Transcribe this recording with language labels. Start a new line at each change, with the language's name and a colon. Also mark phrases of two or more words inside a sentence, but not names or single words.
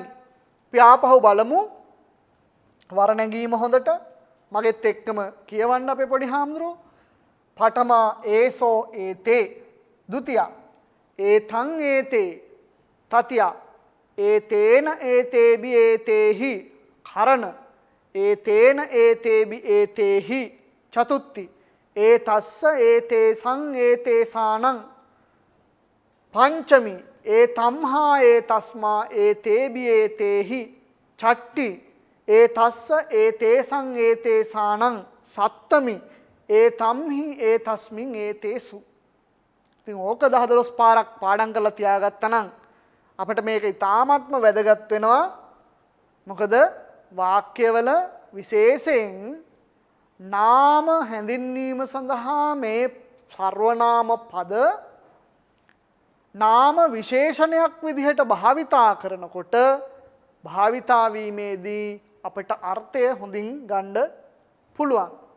Sinhala: අපි ආපහු බලමු වර්ණගීම හොඳට මගෙත් එක්කම කියවන්න අපේ පොඩි හාමුදුරුවෝ.
Pali: පඨමා ඒසෝ ඒතේ ද්විතියා ඒතං ඒතේ තතියා ඒතේන ඒතේබි ඒතේහි කරණ ඒතේන ඒතේබි ඒතේහි චතුත්ථි ඒතස්ස ඒතේසං ඒතේසානං පංචමි ඒතම්හා ඒතස්මා ඒතේබි ඒතේහි චට්ටි ඒතස්ස ඒතේසං ඒතේසානං සත්තමි ඒතම්හි ඒතස්මින් ඒතේසු.
Sinhala: ඉතින් ඕක 10-12 පාරක් පාඩම් කරලා තියාගත්තා නම් අපිට මේක ඉතාමත්ම වැදගත් වෙනවා. මොකද වාක්‍යවල විශේෂයෙන් නාම හැඳින්වීම සඳහා මේ සර්වනාම පද නාම විශේෂණයක් විදිහට භාවිතා කරනකොට භාවිතා වීමේදී අපට අර්ථය හොඳින් ගන්න පුළුවන්.